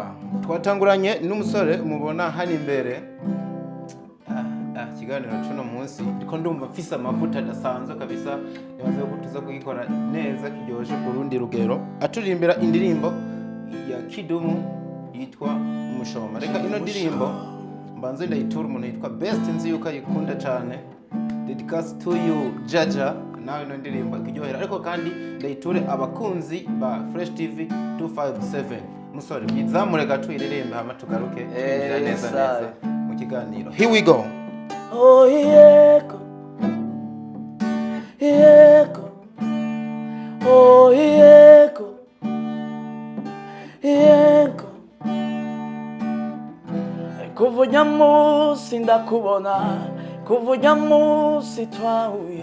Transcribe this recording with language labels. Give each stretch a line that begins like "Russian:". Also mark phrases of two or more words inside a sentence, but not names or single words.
Rundi: Twatanguranye n'umusore mubona hano imbere kiganiro cuno munsi ndiko ndumva mfise amavuta adasanzwe kabisa, yabaze ko tuza kugikora neza kiryoje ku rundi rugero. Aturimbira indirimbo ya Kidumu yitwa Mushoma. Reka ino ndirimbo mbanze ndayitura umuntu yitwa Best, nzi yuko ayikunda cyane.
English: Dedicace to you Jaja,
Rundi: nawe ino ndirimbo kiryohera, ariko kandi ndayiture abakunzi ba Fresh TV 257. Musore bizamure gato iririmbe hama tugaruke twinjira neza mu kiganiro.
English: Here we go.
Rundi: Oh yeko, yeko, oh yeko, yeko. Kuvunya musi ndakubona, kuvunya musi twahuye.